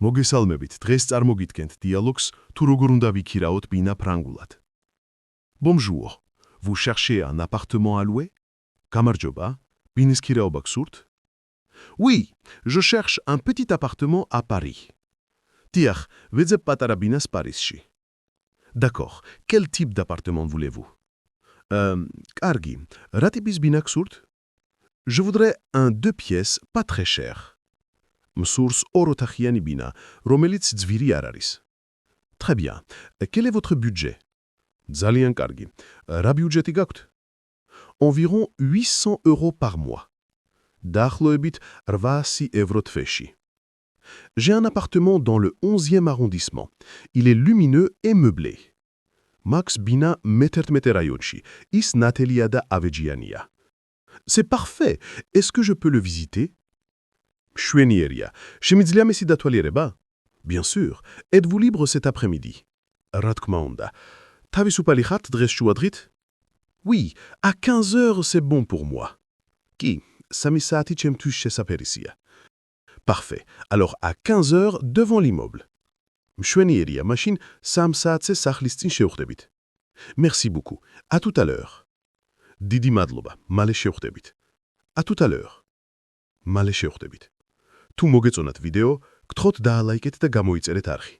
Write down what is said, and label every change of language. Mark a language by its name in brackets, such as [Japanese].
[Georgian] მოგესალმებით, დღეს წარმოგიდგენთ დიალოგს თუ როგორ უნდა ვიქირაოთ ბინა ფრანგულად. [French] Bonjour, vous cherchez un appartement à louer? [Georgian] გამარჯობა, ბინის ქირაობა გსურთ? [French] Oui, je cherche un petit appartement à Paris. [Georgian] დიახ, ვეძებ პატარა ბინას პარიზში. [French] D'accord, quel type d'appartement voulez-vous? [Georgian] კარგი, რა ტიპის ბინა გსურთ? [French] Je voudrais un 2 pièces, pas très cher. [Georgian] მსურს ოროთახიანი ბინა, რომელიც ძვირი არ არის. [French] Très bien. Quel est votre budget? [Georgian] ძალიან კარგი. რა ბიუჯეტი გაქვთ? [French] Environ 800 € par mois. [Georgian] დაახლოებით 800 € თვეში. [French] J'ai un appartement dans le 11e arrondissement. Il est lumineux et meublé. [Georgian] Max bina მე-11 რაიონში. ის ნათელია და ავეჯიანია. [French] C'est parfait. Est-ce que je peux le visiter? [Georgian] მშვენიერია. შემიძლია მისი დათვალიერება? [French] Bien sûr. Êtes-vous libre cet après-midi? [Georgian] რა თქმა უნდა. თავისუფალი ხართ დღეს შუადღით? [French] Oui, à 15 h c'est bon pour moi. [Georgian] კი, 3 საათი ჩემთვის შესაფერისია. [French] Parfait. Alors à 15 h devant l'immeuble. [Georgian] მშვენიერია, მაშინ 3 საათზე სახლის წინ შევხვდებით. [French] Merci beaucoup. À tout à l'heure. [Georgian] დიდი მადლობა. მალე შევხვდებით. [French] À tout à l'heure. [Georgian] მალე შევხვდებით. თუ მოგეწონათ ვიდეო, გთხოვთ დაალაიკეთ და გამოიწერეთ არხი.